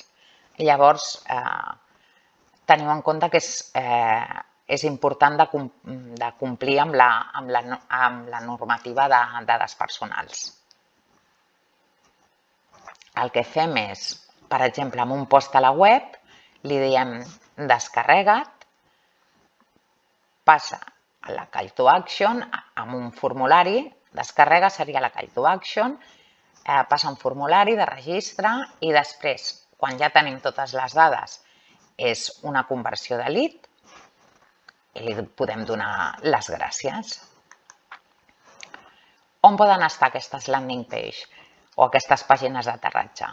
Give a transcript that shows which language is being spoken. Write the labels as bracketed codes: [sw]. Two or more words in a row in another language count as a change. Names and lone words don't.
[ca] Llavors, teniu en compte que és important de complir amb la normativa de dades personals. El que fem és, per exemple, amb un post a la web, li diem descarrega't, passa a la [en] call to action, [ca] amb un formulari, descarrega seria la [en] call to action, [ca] passa a un formulari de registre i després, quan ja tenim totes les dades, és una conversió de lead i li podem donar les gràcies. On poden estar aquestes [en] landing page [ca] o aquestes pàgines d'aterratge?